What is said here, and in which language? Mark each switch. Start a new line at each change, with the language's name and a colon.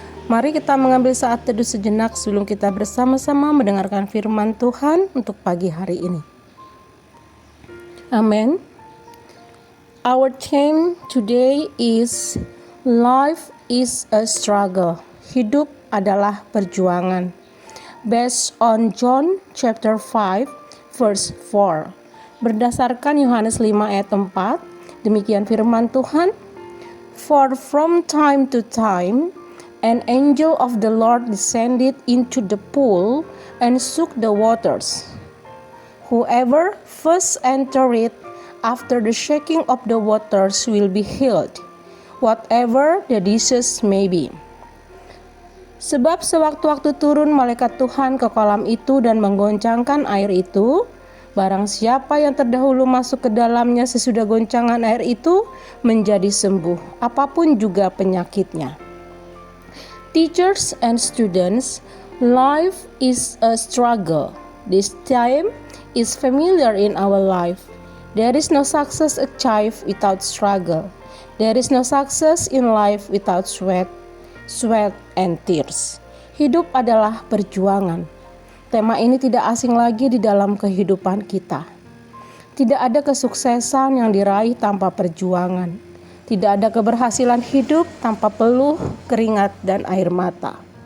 Indonesian: Mari kita mengambil saat teduh sejenak sebelum kita bersama-sama mendengarkan firman Tuhan untuk pagi hari ini. Amen.
English: Our theme today is Life is a struggle.
Indonesian: Hidup adalah perjuangan.
English: Based on John chapter 5 verse 4.
Indonesian: Berdasarkan Yohanes 5 ayat 4, demikian firman Tuhan,
English: For from time to time an angel of the Lord descended into the pool and shook the waters. Whoever first entered it after the shaking of the waters will be healed, whatever the disease may be.
Indonesian: Sebab sewaktu-waktu turun malaikat Tuhan ke kolam itu dan menggoncangkan air itu, barang siapa yang terdahulu masuk ke dalamnya sesudah goncangan air itu menjadi sembuh, apapun juga penyakitnya.
English: Teachers and students, life is a struggle. This time is familiar in our life. There is no success achieved without struggle. There is no success in life without sweat and tears.
Indonesian: Hidup adalah perjuangan. Tema ini tidak asing lagi di dalam kehidupan kita. Tidak ada kesuksesan yang diraih tanpa perjuangan. Tidak ada keberhasilan hidup tanpa peluh, keringat, dan air mata.